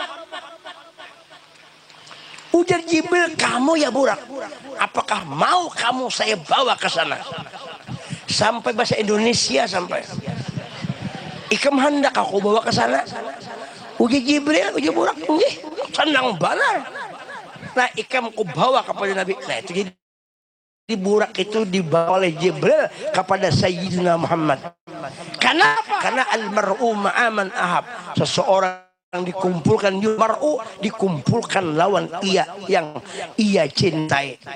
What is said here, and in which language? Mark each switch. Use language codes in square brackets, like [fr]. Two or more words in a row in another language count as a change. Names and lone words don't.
[id] Ujar Jibril kamu ya burak apakah mau kamu saya bawa ke sana sampai bahasa Indonesia sampai [bjn] ikam hendak aku bawa ke sana. [id] Ujar Jibril ujar burak nggih senang benar. [bjn] Nah ikam ku bawa kepada Nabi. [id] Nah itu jadi di burak itu dibawa oleh Jibril kepada Sayyidina Muhammad. Kenapa? Karena [ar] المرء مع من أحب. [id] Seseorang yang dikumpulkan mar'u dikumpulkan lawan ia yang ia cintai.